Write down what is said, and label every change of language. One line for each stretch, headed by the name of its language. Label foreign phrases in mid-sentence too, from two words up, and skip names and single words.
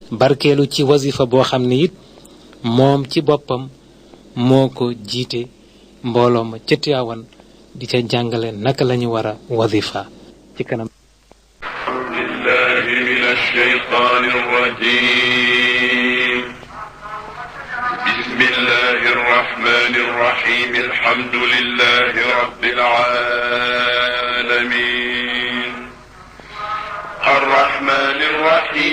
Wolof: barkeelu ci wasifa boo xam ne it moom ci boppam moo ko jiite mbooloo ma ca Tiwaawan di ca jàngale naka lañu war a wasifa ci kanam.
Arabic: بالله من الشيطان الرجيم. بسم الله الرحمن الرحيم. الحمد لله رب العالمين. الرحمن الرحيم.